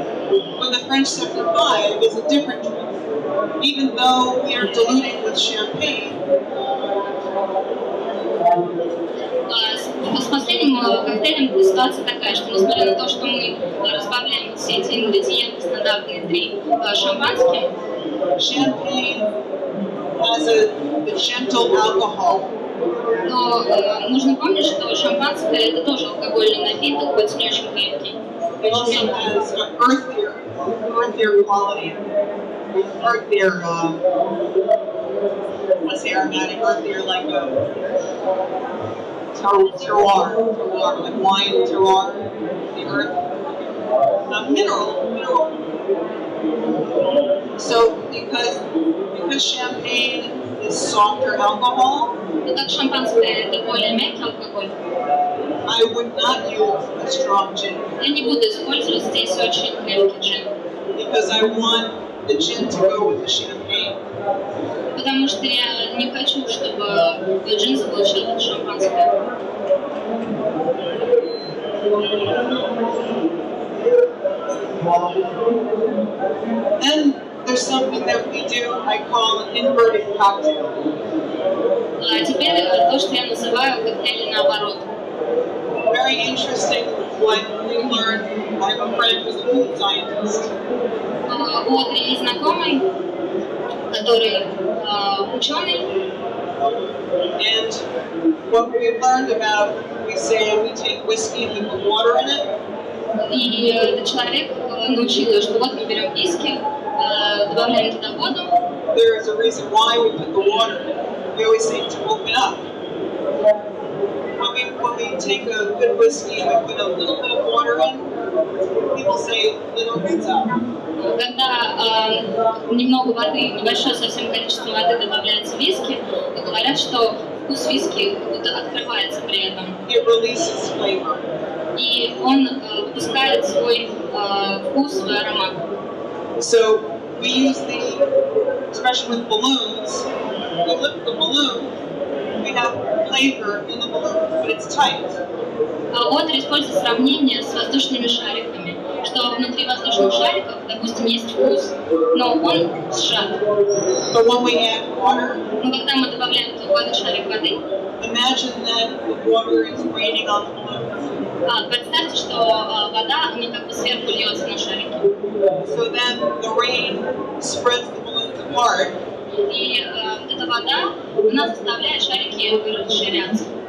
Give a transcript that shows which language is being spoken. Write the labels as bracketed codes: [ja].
[en] With the French 75 is a different drink. Even though we are diluting with champagne, [ru] с последним коктейлем ситуация такая, что несмотря на то, что мы разбавляем все эти ингредиенты, стандартные 3 шампанским, [en] champagne has a gentle alcohol. [ru] но нужно помнить, что шампанское это тоже алкогольный напиток, хоть не очень крепкий. [en] It also has an earthier quality. Earthier, what's the aromatic? Earthier, like a terroir, like wine terroir, the earth. Mineral. So because champagne is softer alcohol, [ru] Но так шампанское это более мягкий алкоголь. [en] I would not use a strong gin [ru] Я не буду использовать здесь очень крепкий джин, [en] because I want the gin to go with the champagne. [ru] потому что я не хочу, чтобы джин заглушил шампанское. [en] Then there's something that we do I call an inverted cocktail. [ru] А теперь то, что я называю коктейли наоборот. [en] Very interesting what we learned. I have a friend who's a food scientist. [ru] У Одри есть знакомый, который ученый. [en] And what we learned about, we say we take whiskey with the water in it. [ru] И этот человек научил ее, что вот мы берем виски, добавляем туда воду. [en] There is a reason why we put the water in it. We always say to open up. When we take a good whiskey and we put a little bit of water in, people say it opens up. [ru] Когда немного воды, небольшое совсем количество воды добавляется в виски, говорят, что вкус виски как будто открывается при этом. [en] It releases flavor. [ru] И он выпускает свой вкус, свой аромат. [en] So we use the expression with balloons. We lift the balloon, we have flavor in the balloon, but it's tight. [ru] Одри использует сравнение с воздушными шариками, что внутри воздушных шариков, допустим, есть вкус, но он сжат. [en] But when we add water, [ru] Но когда мы добавляем туда шарик воды, [en] imagine that the water is raining on the balloon. [ru] представьте, что вода не как бы сверху льется на шарики. [en] So then the rain spreads the balloons apart. [ru] И эта вода, она заставляет шарики расширяться.